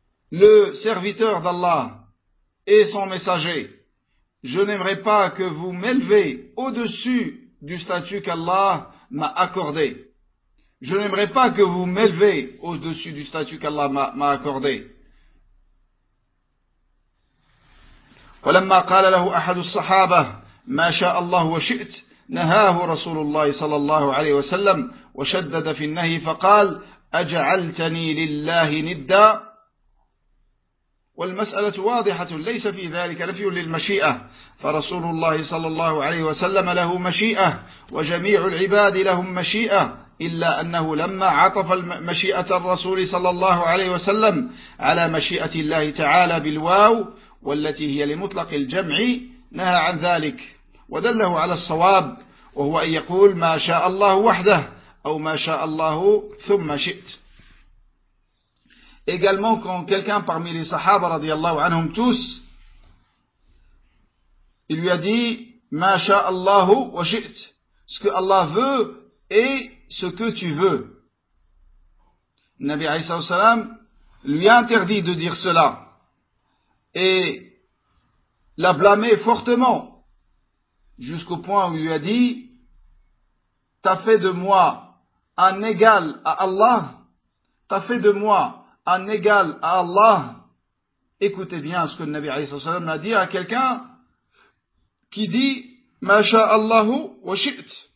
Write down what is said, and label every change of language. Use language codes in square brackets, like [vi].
[fr] Le serviteur d'Allah et son messager, je n'aimerais pas que vous m'élevez au-dessus du statut qu'Allah m'a accordé. Je n'aimerais pas que vous m'élevez au-dessus du statut qu'Allah m'a accordé. [ar] ولما قال له احد الصحابه ما شاء الله وشئت نهاه رسول الله صلى الله عليه وسلم وشدد في النهي فقال اجعلتني لله ندا والمسألة واضحة ليس في ذلك نفي للمشيئة فرسول الله صلى الله عليه وسلم له مشيئة وجميع العباد لهم مشيئة إلا أنه لما عطف مشيئة الرسول صلى الله عليه وسلم على مشيئة الله تعالى بالواو والتي هي لمطلق الجمع نهى عن ذلك ودله على الصواب وهو أن يقول ما شاء الله وحده أو ما شاء الله ثم شئت. [fr] Également, quand quelqu'un parmi les sahaba, radiyallahu anhum tous, il lui a dit, « [ar] Ma sha Allahu wa shi'it [fr] » ce que Allah veut et ce que tu veux. Nabi alayhi sallallahu alayhi lui a interdit de dire cela et l'a blâmé fortement jusqu'au point où il lui a dit, « T'as fait de moi un égal à Allah, t'as fait de moi un égal à Allah. » Écoutez bien ce que le Nabi alayhi salam a dit à quelqu'un qui dit [ar] ma sha Allahu wa shi'it.